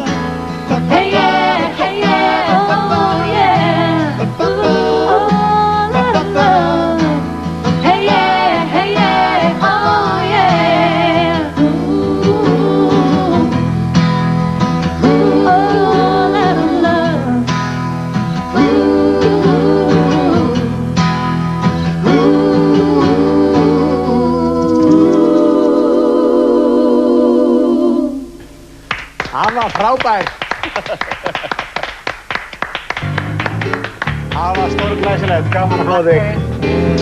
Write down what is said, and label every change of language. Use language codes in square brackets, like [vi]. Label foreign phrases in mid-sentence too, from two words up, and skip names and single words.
[en] Hey yeah, oh yeah. Ooh, all out of love. Hey yeah, oh yeah. Ooh, all out of love. [is] Það var frábært. Það var stórglæsilegt, gaman að fá þig.